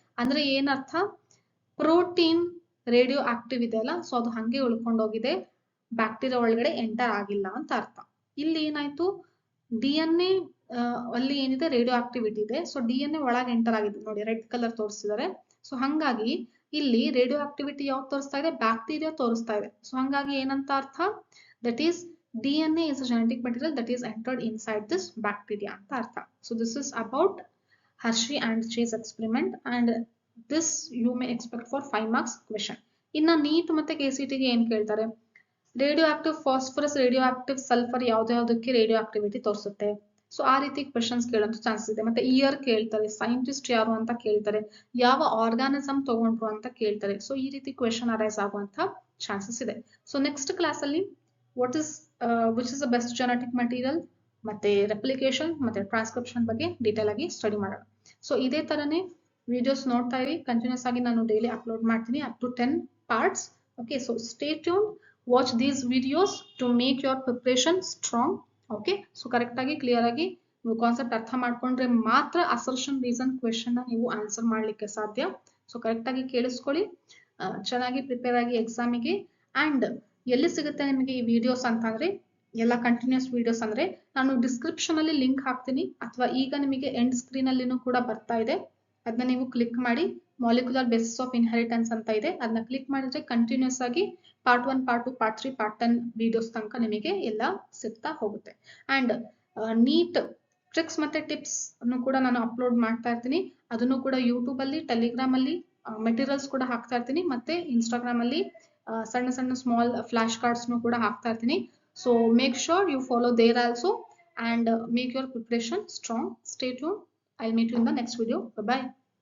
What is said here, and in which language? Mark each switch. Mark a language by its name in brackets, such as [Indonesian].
[Kannada] ಅಂದ್ರೆ ಏನರ್ಥ, protein radio active ಇದೆಯಲ್ಲ, ಸೊ ಅದು ಹಂಗೆ ಉಳ್ಕೊಂಡೋಗಿದೆ, ಬ್ಯಾಕ್ಟೀರಿಯಾ ಒಳಗಡೆ ಎಂಟರ್ ಆಗಿಲ್ಲ ಅಂತ ಅರ್ಥ. ಇಲ್ಲಿ ಏನಾಯ್ತು, DNA ಅಲ್ಲಿ ಏನಿದೆ ರೇಡಿಯೋ ಆಕ್ಟಿವಿಟಿ ಇದೆ. ಸೊ DNA ಒಳಗೆ ಎಂಟರ್ ಆಗಿದೆ ನೋಡಿ, ರೆಡ್ ಕಲರ್ ತೋರಿಸಿದ್ದಾರೆ. ಸೊ ಹಂಗಾಗಿ ಇಲ್ಲಿ ರೇಡಿಯೋ ಆಕ್ಟಿವಿಟಿ ಯಾವ್ದು ತೋರಿಸ್ತಾ ಇದೆ, ಬ್ಯಾಕ್ಟೀರಿಯಾ ತೋರಿಸ್ತಾ ಇದೆ. ಸೊ ಹಂಗಾಗಿ ಏನಂತ ಅರ್ಥ, [English] that is DNA is a genetic material that is entered inside this bacteria [Kannada] ಅಂತ ಅರ್ಥ. [English] So this is about Hershey and Chase experiment and this you may expect for 5 marks question. [Kannada] ಇನ್ನ neat ಮತ್ತೆ KCT ಗೆ ಏನ್ ಕೇಳ್ತಾರೆ, radio active phosphorus, radio active sulphur ಯಾವ್ದಾವ್ದಕ್ಕೆ radio activity ತೋರಿಸುತ್ತೆ. So ಆ ರೀತಿ ಕ್ವೆಶನ್ಸ್ ಕೇಳೋಂತ ಚಾನ್ಸಸ್ ಇದೆ. ಮತ್ತೆ ಇಯರ್ ಕೇಳ್ತಾರೆ, ಸೈಂಟಿಸ್ಟ್ ಯಾರು ಅಂತ ಕೇಳ್ತಾರೆ, ಯಾವ ಆರ್ಗಾನಿಸಮ್ ತಗೊಂಡ್ರು ಅಂತ ಕೇಳ್ತಾರೆ. ಸೊ ಈ ರೀತಿ ಕ್ವೆಶನ್ ಅರೈಸ್ ಆಗುವಂತ ಚಾನ್ಸಸ್ ಇದೆ. ಸೊ ನೆಕ್ಸ್ಟ್ ಕ್ಲಾಸ್ ಅಲ್ಲಿ [English] what is which is the best genetic material [Kannada] ಮತ್ತೆ ರೆಪ್ಲಿಕೇಶನ್ ಮತ್ತೆ ಟ್ರಾನ್ಸ್ಕ್ರಿಪ್ಷನ್ ಬಗ್ಗೆ ಡೀಟೇಲ್ ಆಗಿ ಸ್ಟಡಿ ಮಾಡೋಣ. ಸೊ ಇದೇ ತರನೇ ವಿಡಿಯೋಸ್ ನೋಡ್ತಾ ಇರಿ, ಕಂಟಿನ್ಯೂಸ್ ಆಗಿ ನಾನು ಡೈಲಿ ಅಪ್ಲೋಡ್ ಮಾಡ್ತೀನಿ [English] Up to 10 parts. Okay, so stay tuned, watch these videos to make your preparation strong. [Kannada] Okay, so correct ಆಗಿ ಕ್ಲಿಯರ್ ಆಗಿ ನೀವು ಕಾನ್ಸೆಪ್ಟ್ ಅರ್ಥ ಮಾಡ್ಕೊಂಡ್ರೆ ಮಾತ್ರ ಅಸರ್ಷನ್ ರೀಸನ್ ಕ್ವೆಶನ್ ನ ನೀವು ಆನ್ಸರ್ ಮಾಡ್ಲಿಕ್ಕೆ ಸಾಧ್ಯ. ಸೊ ಕರೆಕ್ಟ್ ಆಗಿ ಕೇಳಿಸ್ಕೊಳ್ಳಿ, ಚೆನ್ನಾಗಿ ಪ್ರಿಪೇರ್ ಆಗಿ ಎಕ್ಸಾಮಿಗೆ. ಅಂಡ್ ಎಲ್ಲಿ ಸಿಗುತ್ತೆ ನಿಮಗೆ ಈ ವಿಡಿಯೋಸ್ ಅಂತಂದ್ರೆ, ಎಲ್ಲ ಕಂಟಿನ್ಯೂಸ್ ವಿಡಿಯೋಸ್ ಅಂದ್ರೆ ನಾನು ಡಿಸ್ಕ್ರಿಪ್ಷನ್ ಅಲ್ಲಿ ಲಿಂಕ್ ಹಾಕ್ತೀನಿ, ಅಥವಾ ಈಗ ನಿಮಗೆ ಎಂಡ್ ಸ್ಕ್ರೀನ್ ಅಲ್ಲಿನೂ ಕೂಡ ಬರ್ತಾ ಇದೆ, ಅದನ್ನ ನೀವು ಕ್ಲಿಕ್ ಮಾಡಿ. ಮಾಲಿಕ್ಯುಲರ್ ಬೇಸಿಸ್ ಆಫ್ ಇನ್ಹೆರಿಟೆನ್ಸ್ ಅಂತ ಇದೆ, ಅದನ್ನ ಕ್ಲಿಕ್ ಮಾಡಿದ್ರೆ ಕಂಟಿನ್ಯೂಸ್ ಆಗಿ part 1, part 2, part 3, part 10 videos ತನಕ ನಿಮಗೆ ಎಲ್ಲ ಸಿಗ್ತಾ ಹೋಗುತ್ತೆ. ಅಂಡ್ ನೀಟ್ ಟ್ರಿಕ್ಸ್ ಮತ್ತೆ ಟಿಪ್ಸ್ ಅನ್ನು ಕೂಡ ನಾನು ಅಪ್ಲೋಡ್ ಮಾಡ್ತಾ ಇರ್ತೀನಿ. ಅದನ್ನು ಕೂಡ ಯೂಟ್ಯೂಬ್ ಅಲ್ಲಿ, ಟೆಲಿಗ್ರಾಮ್ ಅಲ್ಲಿ ಮೆಟೀರಿಯಲ್ಸ್ ಕೂಡ ಹಾಕ್ತಾ ಇರ್ತೀನಿ, ಮತ್ತೆ ಇನ್ಸ್ಟಾಗ್ರಾಮ್ ಅಲ್ಲಿ ಸಣ್ಣ ಸಣ್ಣ ಸ್ಮಾಲ್ ಫ್ಲಾಶ್ ಕಾರ್ಡ್ಸ್ ಕೂಡ ಹಾಕ್ತಾ ಇರ್ತೀನಿ. [English] So make sure you follow there also and make your preparation strong. Stay tuned. I'll meet you in the next video. Bye bye.